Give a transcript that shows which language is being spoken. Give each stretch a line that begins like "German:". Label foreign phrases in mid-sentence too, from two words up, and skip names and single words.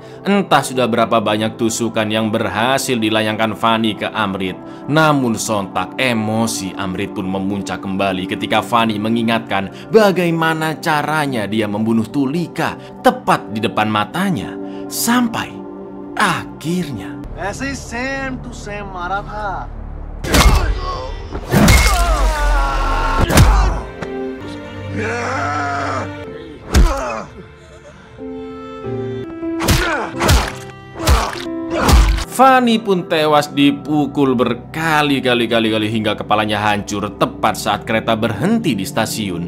Indonesian: Entah sudah berapa banyak tusukan yang berhasil dilayangkan Fanny ke Amrit. Namun sontak emosi Amrit pun memuncak kembali ketika Fanny mengingatkan bagaimana caranya dia membunuh Tulika tepat di depan matanya. Sampai akhirnya
Hindi: ऐसे ही
English: same to same
Hindi: मारा था।
Indonesian: Fanny pun tewas dipukul berkali-kali hingga kepalanya hancur tepat saat kereta berhenti di stasiun.